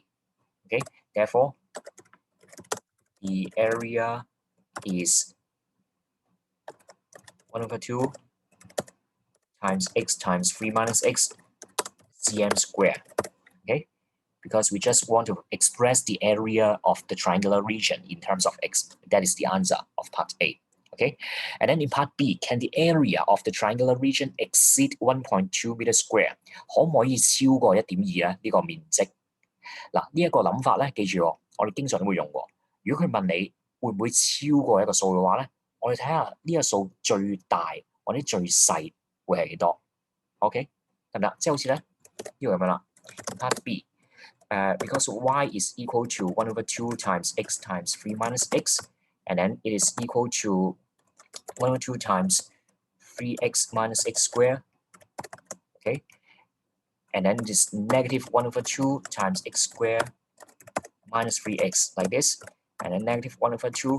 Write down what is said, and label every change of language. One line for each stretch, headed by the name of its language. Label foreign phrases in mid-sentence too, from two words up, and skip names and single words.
English: Okay, therefore, the area is 1/2 times x times 3 minus x cm square. Okay, because we just want to express the area of the triangular region in terms of x. That is the answer of part A. Okay, and then in part B, can the area of the triangular region exceed 1.2 meters square?
Cantonese: 可唔可以超過1.2咧？呢個面積嗱，呢一個諗法咧，記住喎，我哋經常都會用喎。如果佢問你會唔會超過一個數嘅話咧，我哋睇下呢個數最大或者最細會係幾多 ？OK， 得唔得？即係好似咧呢個咁樣啦。
English: Part B。Because y is equal to 1/2 times x times 3 minus x, and then it is equal to 1/2 times 3x minus x squared. Okay, and then this negative 1/2 times x squared minus 3x like this, and then negative 1/2.